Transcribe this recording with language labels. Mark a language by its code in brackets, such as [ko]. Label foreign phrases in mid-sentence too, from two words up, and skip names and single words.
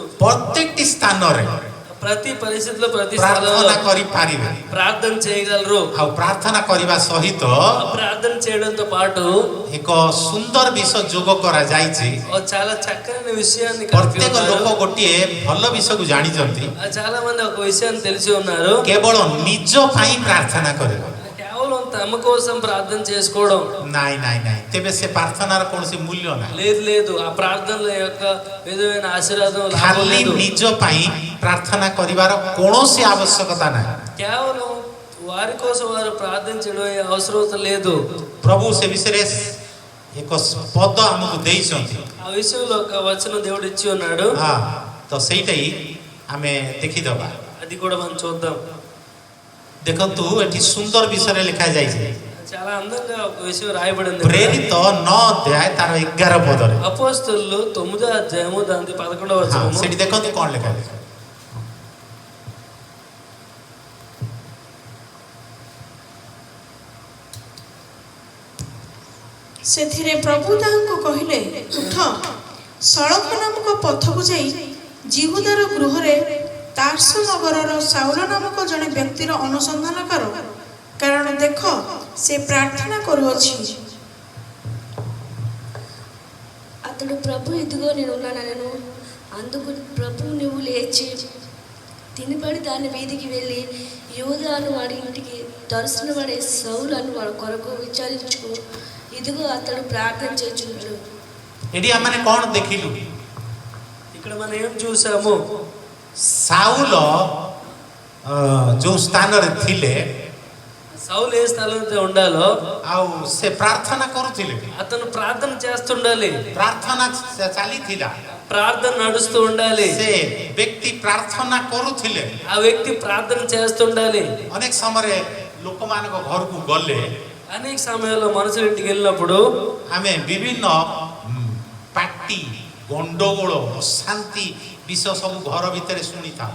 [or] ପ୍ରତ୍ୟେକଟି ସ୍ଥାନରେ [te] ప్రతి పరిస్థితిలో ప్రతి [or] ପ୍ରାର୍ଥନା [te] స్థలంలో [or] କରିପାରିବେ। [te] ప్రార్థన చేయగలరు. [or] ଆଉ ପ୍ରାର୍ଥନା କରିବା ସହିତ [te] ప్రార్థన చేయడంతో పాటు [or] ଏକ ସୁନ୍ଦର ବିଷୟ ଯୋଗ କରାଯାଇଛି। [te] ఓ చాలా చక్కని విషయాన్ని కలిగి [or] ପ୍ରତ୍ୟେକ [te] ఉన్నారు. [or] ଲୋକ ଗୋଟିଏ ଭଲ ବିଷୟକୁ ଜାଣିଛନ୍ତି। [te] చాలా మంది ఒక విషయాన్ని తెలిసి ఉన్నారు. [or] କେବଳ ନିଜ ପାଇଁ ପ୍ରାର୍ଥନା କରିବା। [te] కేవలం తమ కోసం ప్రార్థన చేసుకోవడం [or] ନାଇଁ ନାଇଁ ନାଇଁ, ତେବେ ସେ ପ୍ରାର୍ଥନାର କୌଣସି ମୂଲ୍ୟ ନାହିଁ। [te] లేదు లేదు. ఆ ప్రార్థనల యొక్క విధమైన ఆశీర్వాదం లాభం [or] ଖାଲି [te] లేదు. [or] ନିଜ ପାଇଁ ପ୍ରାର୍ଥନା କରିବାର କୌଣସି ଆବଶ୍ୟକତା ନାହିଁ। [te] కేవలం వారి కోసం వారు ప్రార్థించడం అవసరం లేదు. [or] ପ୍ରଭୁ ସେ ବିଷୟରେ ଏକ ପଦ ଆମକୁ ଦେଇଛନ୍ତି। [te] ఆ విషయంలో ఒక వచనం దేవుడు ఇచ్చి ఉన్నాడు. [or] ହଁ, ତ ସେଇଟା ହିଁ ଆମେ ଦେଖିଦେବା। [te] అది కూడా మనం చూద్దాం. [or] ଦେଖନ୍ତୁ ଏଠି ସୁନ୍ଦର ବିଷୟରେ ଲେଖାଯାଇଛି। [te] చాలా అందంగా ఒక విషయం రాయబడింది. [or] ପ୍ରେରିତ 9 ଅଧ୍ୟାୟ ତାର 11 ପଦରେ। [te] అపోస్తలులు 9వ అధ్యాయము దాని 11వ [or] ହଁ, [te] వచనము. [or] ସେଠି ଦେଖନ୍ତୁ କ'ଣ ଲେଖାଯାଇଛି। ସେଥିରେ ପ୍ରଭୁ ତାହାଙ୍କୁ କହିଲେ, ଉଠ, ସଳଖ ନାମକ ପଥକୁ ଯାଇ ଜିହୁଦାର ଗୃହରେ ତାର୍ସ ନଗରର ସାଉଲ ନାମକ ଜଣେ ବ୍ୟକ୍ତିର ଅନୁସନ୍ଧାନ କର, କାରଣ ଦେଖ ସେ ପ୍ରାର୍ଥନା କରୁଅଛି। [te] అతడు ప్రభు ఇదిగో నేను ఉన్నానను. అందుకు ప్రభు నువ్వు లేచి తినబడి దాని వీధికి వెళ్ళి యూదాను వాడి ఇంటికి తరచున వాడే సౌలు అని వాడి కొరకు విచారించుకో. ఇదిగో అతడు ప్రార్థన చేయుచున్నాడు. [or] ଏଠି ଆମେ କ'ଣ ଦେଖିଲୁ? [te] ఇక్కడ మనం ఏం చూసాము? [or] ସାଉଲ ଯୋଉ ସ୍ଥାନରେ ଥିଲେ [te] సౌలు ఏ స్థలంలో ఉండాలో [or] ଆଉ ସେ ପ୍ରାର୍ଥନା କରୁଥିଲେ। [te] అతను ప్రార్థన చేస్తుండాలి. [or] ପ୍ରାର୍ଥନା ଚାଲିଥିଲା। [te] ప్రార్థన నడుస్తూ ఉండాలి. [or] ସେ ବ୍ୟକ୍ତି ପ୍ରାର୍ଥନା କରୁଥିଲେ। [te] ఆ వ్యక్తి ప్రార్థన చేస్తుండాలి. [or] ଅନେକ ସମୟରେ ଲୋକମାନଙ୍କ ଘରକୁ ଗଲେ [te] అనేక సమయాల్లో మనుషుల ఇంటికి వెళ్ళినప్పుడు [or] ଆମେ ବିଭିନ୍ନ ପାଟି ଗଣ୍ଡଗୋଳ ଅଶାନ୍ତି ବିଷୟ ସବୁ ଘର ଭିତରେ ଶୁଣିଥାଉ।